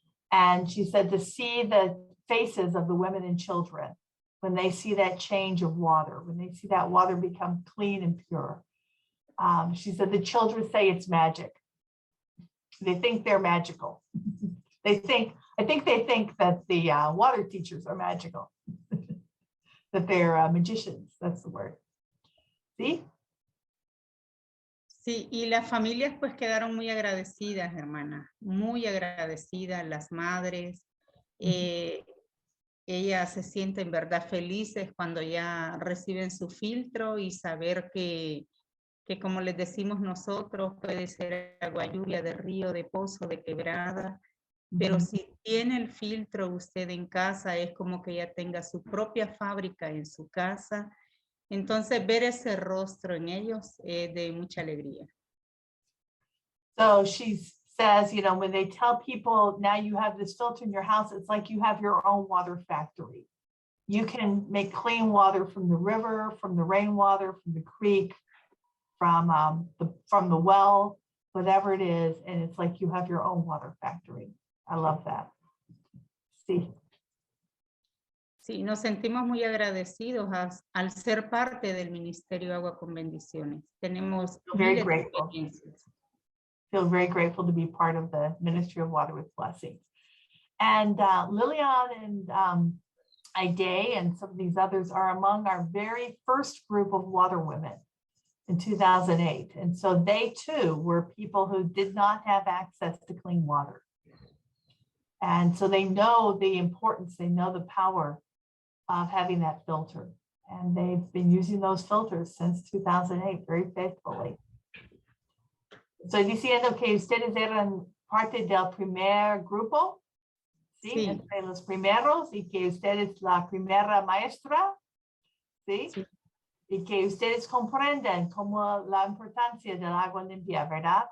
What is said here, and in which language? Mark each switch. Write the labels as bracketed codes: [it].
[en] And she said to see the faces of the women and children when they see that change of water, when they see that water become clean and pure. She said the children say it's magic. They think they're magical. I think they think that the water teachers are magical, that they're magicians, that's the word. [es] ¿Sí? Sí, y las familias pues quedaron muy agradecidas, hermana, muy agradecidas, las madres. Ellas se sienten, verdad, felices cuando ya reciben su filtro y saber que como les decimos nosotros, puede ser agua lluvia de río, de pozo, de quebrada, pero si tiene el filtro usted en casa, es como que ya tenga su propia fábrica en su casa. Entonces, ver ese rostro en ellos es de mucha alegría. [en] So she says, you know, when they tell people now you have this filter in your house, it's like you have your own water factory. You can make clean water from the river, from the rainwater, from the creek, from the well, whatever it is, and it's like you have your own water factory. I love that. Sí. [es] Sí, nos sentimos muy agradecidos al ser parte del Ministerio Agua con Bendiciones. Tenemos [en] Very [es] miles de [en] grateful. [es] experiencias. [en] Feel very grateful to be part of the Ministry of Water with Blessings. And Lilian and Ide and some of these others are among our very first group of water women. in 2008. And so they too were people who did not have access to clean water. And so they know the importance, they know the power of having that filter. And they've been using those filters since 2008 very faithfully. [es] Estoy diciendo que ustedes eran parte del primer grupo, ¿sí? Sí. Entre los primeros, y que ustedes la primera maestra, ¿sí? Sí. Y que ustedes comprenden como la importancia del agua limpia, ¿verdad?